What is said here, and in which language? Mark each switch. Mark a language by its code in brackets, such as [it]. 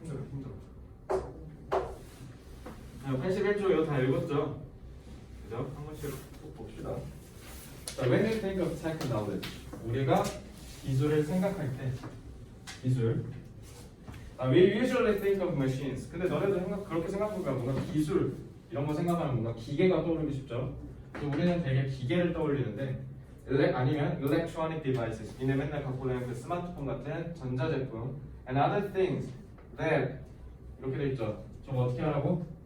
[ko] 힘들어. 81조 이거 다 읽었죠? 그죠? 한 번씩 꼭 봅시다. [en] 자, when you think of tech knowledge, [ko] 우리가 기술을 생각할 때 기술. [en] We usually think of machines. [ko] 근데 너네도 그렇게 생각하니까 뭔가 기술 이런 거 생각하면 뭔가 기계가 떠오르기 쉽죠? 그래서 우리는 되게 기계를 떠올리는데 아니면 [en] electronic devices. [ko] 니네 맨날 갖고 다니는 그 스마트폰 같은 전자제품 [en] and other things that [ko] 이렇게 돼 있죠. 저거 어떻게 하라고?